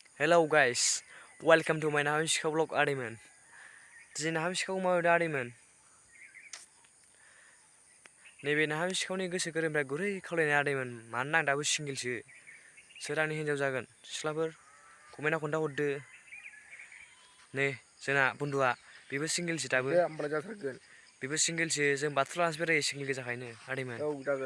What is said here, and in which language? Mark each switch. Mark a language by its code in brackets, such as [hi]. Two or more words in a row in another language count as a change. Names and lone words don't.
[en] Hello guys, welcome to my Naham Shikau vlog Adiman. [brx] Diनै Naham Shikau मावदो Adiman. नैबे Naham Shikauनि गोसो गोरबोनिफ्राय गुरै खावलायनाय Adiman. मानोना आं दाबो सिंगेलसो. सोर आंनि हिन्जाव जागोन? सिख्लाफोर कमेन्टआव खोन्थाहरदो. नै जोंना बन्दुआ बेबो सिंगेलसो दाबो. दे होमबालाय जाथारगोन. बेबो सिंगेलसो जों बाथुल लानासो बेरायो सिंगेल गोजाखायनो Adiman. औ जागोन।